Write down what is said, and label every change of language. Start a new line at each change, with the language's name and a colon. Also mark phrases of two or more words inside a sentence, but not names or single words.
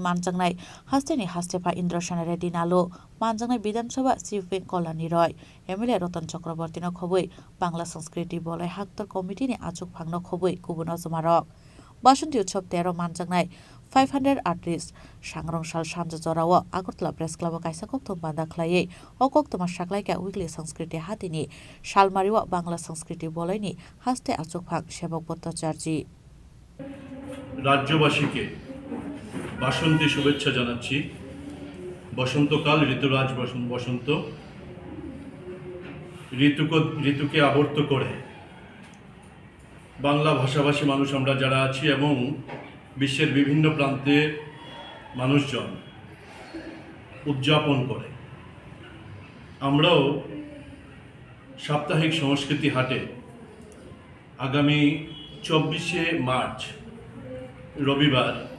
Kok Borok: Manjangnai Hasteni Hastepa Indro Shenere Dinalo Manjangnai Bidhan Sabha Chief Kolani Roy MLA Rotan Chakraborty no khoboi Bangla Sanskriti Bolai Haktor Committee ni achuk phangno khoboi kubun ajumarok Bashanti Utshop 13 Manjangnai 500 artists Shangrong Sal Sanja Jorao Agortala Press Club Kaisa Koktum Banda Klaye Okoktuma Saklaika Weekly Sanskriti Hatini Salmario Bangla Sanskriti Bolaini Haste Achokphang Shebok Botacharji
Bangla: রাজ্যবাসীকে বাসন্তী শুভেচ্ছা জানাচ্ছি বসন্তকাল ঋতুরাজ বসন্ত ঋতুকে আবর্ত করে বাংলা ভাষাভাষী মানুষ আমরা যারা আছি এবং বিশ্বের বিভিন্ন প্রান্তে মানুষজন উদযাপন করে আমরাও সাপ্তাহিক সংস্কৃতি হাটে আগামী 24শে মার্চ রবিবার